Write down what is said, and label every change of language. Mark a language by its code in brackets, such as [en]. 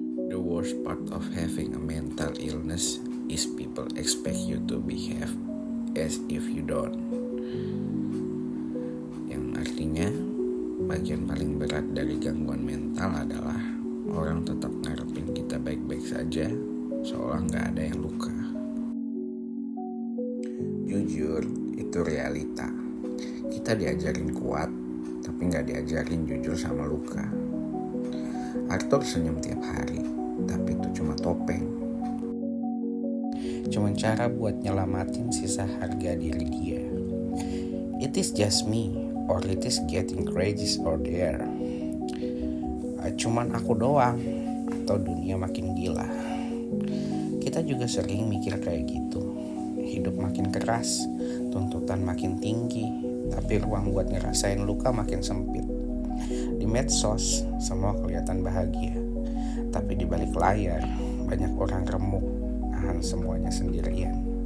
[en] The worst part of having a mental illness is people expect you to behave as if you don't. [id] Yang artinya, bagian paling berat dari gangguan mental adalah orang tetap ngarepin kita baik-baik saja, seolah gak ada yang luka. Jujur, itu realita. Kita diajarin kuat, tapi gak diajarin jujur sama luka. Arthur senyum tiap hari, tapi itu cuma topeng. Cuma cara buat nyelamatin sisa harga diri dia. [en] It is just me, or it is getting crazy or there. [id] Cuman aku doang, atau dunia makin gila. Kita juga sering mikir kayak gitu. Hidup makin keras, tuntutan makin tinggi, tapi ruang buat ngerasain luka makin sempit. Di medsos, semua kelihatan bahagia, tapi di balik layar, banyak orang remuk, nahan semuanya sendirian.